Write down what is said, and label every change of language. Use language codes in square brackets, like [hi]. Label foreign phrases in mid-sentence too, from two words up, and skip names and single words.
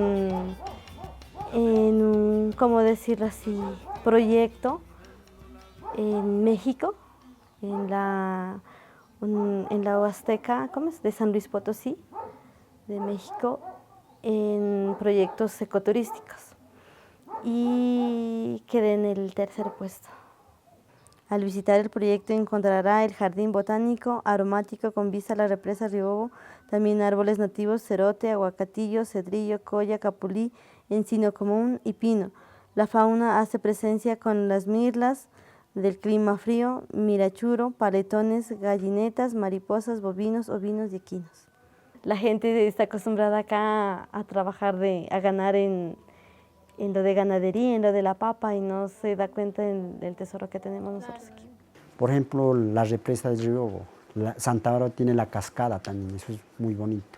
[es] un, ¿cómo decirlo así?, proyecto en México, en la Huasteca, ¿cómo es?, de San Luis Potosí, de México, en proyectos ecoturísticos. Y quedé en el tercer puesto. Al visitar el proyecto encontrará el jardín botánico aromático con vista a la represa Riobo, también árboles nativos, cerote, aguacatillo, cedrillo, colla, capulí, encino común y pino. La fauna hace presencia con las mirlas del clima frío, mirachuro, paletones, gallinetas, mariposas, bovinos, ovinos y equinos. La gente está acostumbrada acá a trabajar, a ganar en lo de ganadería, en lo de la papa, y no se da cuenta del tesoro que tenemos nosotros aquí. Por ejemplo, la represa del Riobo, Santa Bárbara tiene la cascada también, eso es muy bonito.